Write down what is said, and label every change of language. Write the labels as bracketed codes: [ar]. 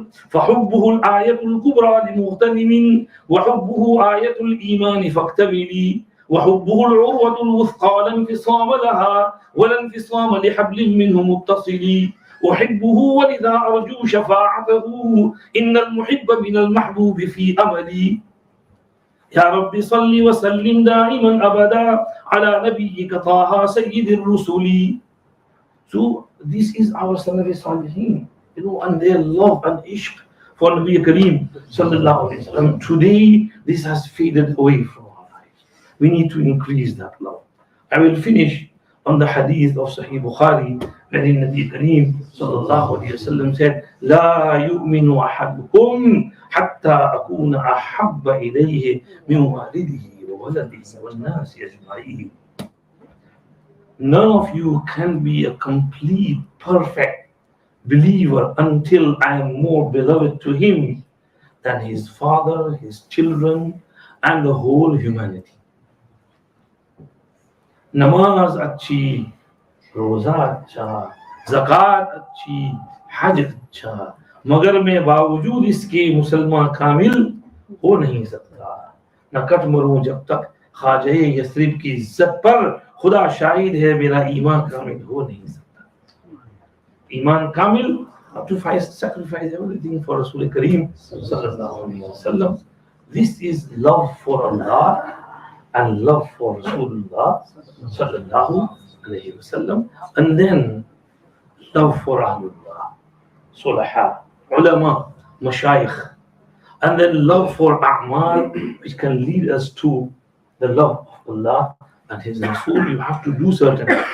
[ar] فحبه الآية الكبرى لمغتنم وحبه آية الإيمان فاكتمل وحبه العروة الوثقى لا انفصام لها ولا انفصام لحبل منه متصل أحبه ولذا أرجو شفاعته إن المحب من المحبوب في أملي يا رب صل وسلم دائما أبدا على نبيك طه سيد الرسل. [en] So this is our Salafi Salihin, and their love and ishq for Nabi Kareem sallallahu alaihi wasallam. Today, this has faded away from our lives. We need to increase that love. I will finish on the hadith of Sahih Bukhari, wherein Nabi Kareem sallallahu alaihi wasallam said, [ar] لا يؤمن أحدكم حتى أكون أحب إليه من والده وولده والناس أجمعين. [en] None of you can be a complete, perfect believer until I am more beloved to him than his father, his children, and the whole humanity. [hi] Namaz achhi, roza achha, zakat achhi, hajj achha, मगर मैं बावजूद इसके मुसलमान कामिल हो नहीं सकता, न cut मरूं जब तक ख्वाजा यसरिब की इज्जत पर खुदा शाहिद है मेरा ईमान कामिल हो नहीं सकता. ईमान कामिल, [en] have to sacrifice everything for Rasul Kareem sallallahu alaihi wasallam. This is love for Allah and love for Rasulullah sallallahu alaihi wasallam, and then love for Ahlullah, Sulaha, Ulama, Mashayikh, and then love for A'mal, which can lead us to the love of Allah and His Rasul. You have to do certain.